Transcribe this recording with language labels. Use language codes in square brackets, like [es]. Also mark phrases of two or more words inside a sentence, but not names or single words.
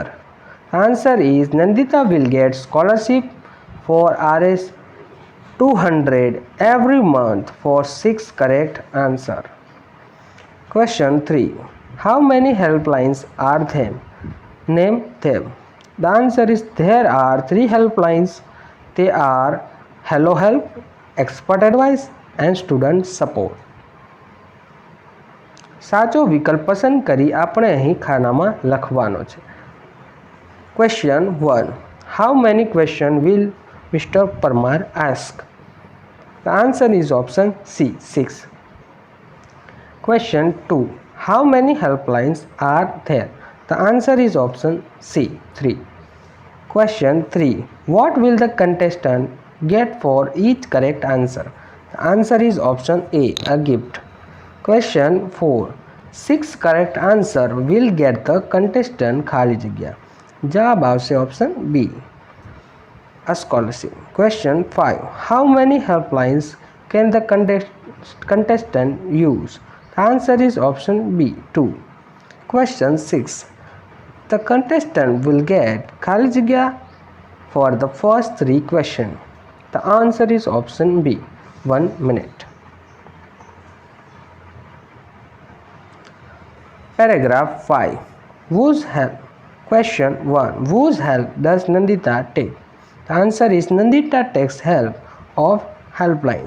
[en] The answer is Nandita will get scholarship for Rs 200 every month for 6 correct answer. Question 3. How many helplines are there? Name them. The answer is there are 3 helplines. They are Hello Help, Expert Advice and Student Support. [gu] સાચો વિકલ્પ પસંદ કરી આપણે અહીં ખાનામાં લખવાનો છે. [en] Question 1. How many questions will Mr. Parmar ask? The answer is option C, 6. Question 2. How many helplines are there? The answer is option C, 3. Question 3. What will the contestant get for each correct answer? The answer is option A, a gift. Question 4. 6 correct answer will get the contestant [gu] ખાલી જગ્યા. જવાબ આવશે [en] option B, a scholarship. Question 5. How many helplines can the contestant use? The answer is option B, 2. Question 6. The contestant will get [gu] ખાલી જગ્યા [en] for the first 3 questions. The answer is option B, 1 minute. Paragraph 5. Whose help? Question 1. Whose help does Nandita take? The answer is Nandita takes help of helplines.